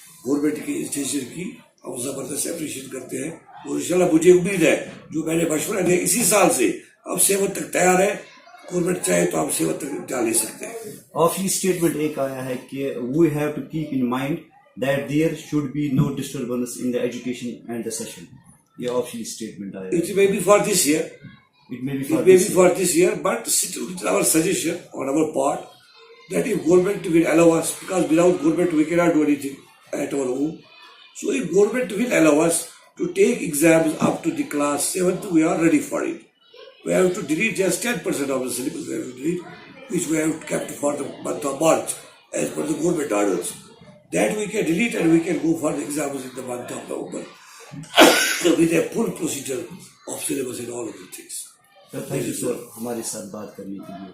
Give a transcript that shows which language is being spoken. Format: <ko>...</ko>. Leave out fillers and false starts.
<ur>Government کی اس decision کی ہم زبردست اپریشیٹ کرتے ہیں, اور انشاءاللہ مجھے امید ہے جو میں نے مشورہ دیا اسی سال سے اب 7 تک تیار ہے, گورنمنٹ چاہے تو ہم 7 تک جا لے سکتے ہیں. آفیشیل اسٹیٹمنٹ ایک آیا ہے کہ</ur> <en>We have to keep in mind that there should be no disturbance in the education and the session.</en> <ur>یہ آفیشیل اسٹیٹمنٹ آیا ہے.</ur> <en>It may be for this year. It may be It may be for this year, but still it is our suggestion on our part that if government will allow us, because without government we cannot do anything at our home. So if government will allow us to take exams up to the class 7th, we are ready for it. We have to delete just 10% of the syllabus, we have to delete, which we have kept for the month of March as per the government orders. That we can delete and we can go for the exams in the month of November with a full procedure of syllabus and all of the things. Thank you sir</en> <ur>ہمارے ساتھ بات کرنے کے لیے.</ur>